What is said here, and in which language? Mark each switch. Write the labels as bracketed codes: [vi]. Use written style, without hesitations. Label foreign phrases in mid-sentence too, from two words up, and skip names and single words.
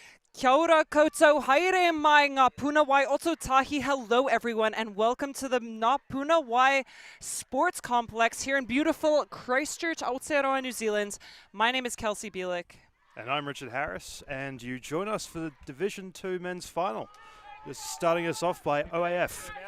[mi] Kia ora koutou, haere mai ngā Puna Wai Oto Tahi. [en] Hello everyone and welcome to the Ngā Puna Wai Sports Complex here in beautiful Christchurch, Aotearoa, New Zealand. My name is Kelsey Bielik. And I'm Richard Harris, and you join us for the Division 2 men's final. Just starting us off by OAF.